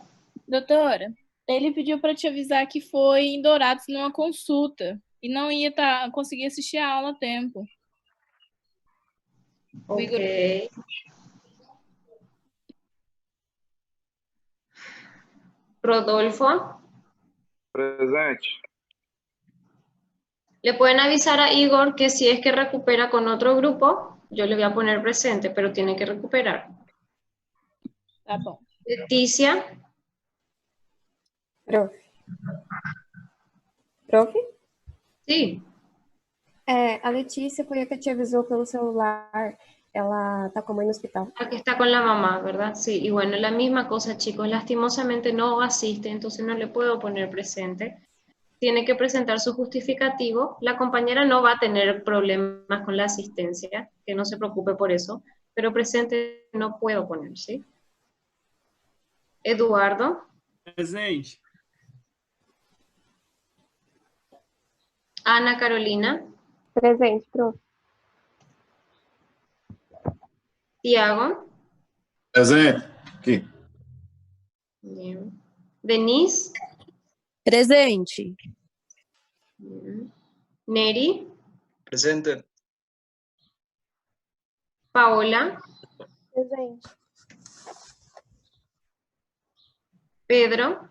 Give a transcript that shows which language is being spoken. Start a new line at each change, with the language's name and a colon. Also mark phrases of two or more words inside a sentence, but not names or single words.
Portuguese: Doutora, ele pediu para te avisar que foi em Dourados numa consulta e não ia conseguir assistir a aula a tempo. Ok. Rodolfo. Presente.
Spanish: Le pueden avisar a Igor que si es que recupera con otro grupo, yo le voy a poner presente, pero tiene que recuperar.
Portuguese: Tá bom. Leticia. Prof?
Spanish: Sí.
Portuguese: A Letícia foi a que te avisou pelo celular. Ela tá com a mãe no hospital.
Spanish: Aquí está con la mamá, ¿verdad? Sí, y bueno, la misma cosa, chicos. Lastimosamente no asiste, entonces no le puedo poner presente. Tiene que presentar su justificativo. La compañera no va a tener problemas con la asistencia, que no se preocupe por eso, pero presente no puedo poner, ¿sí? Eduardo. Presente. Ana Carolina. Presente, prof. Tiago.
Portuguese: Presente. Aqui.
Spanish: Bien. Denise. Presente. Bien. Neri. Presente. Paola. Presente. Pedro.